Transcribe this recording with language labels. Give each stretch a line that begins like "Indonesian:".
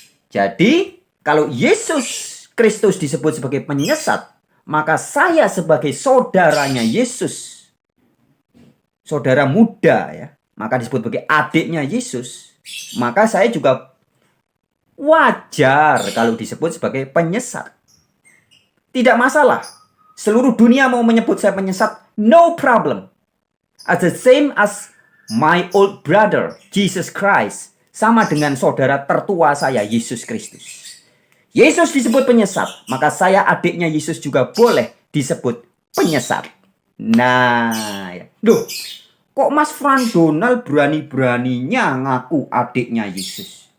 Indonesian: Jadi, kalau Yesus Kristus disebut sebagai penyesat, maka saya sebagai saudaranya Yesus, saudara muda ya, maka disebut sebagai adiknya Yesus, maka saya juga wajar kalau disebut sebagai penyesat. Tidak masalah. Seluruh dunia mau menyebut saya penyesat, no problem.
English: As the same as my old brother, Jesus Christ.
Indonesian: Sama dengan saudara tertua saya, Yesus Kristus. Yesus disebut penyesat, maka saya adiknya Yesus juga boleh disebut penyesat. Nah, ya. Duh, kok Mas Frans Donald berani-beraninya ngaku adiknya Yesus?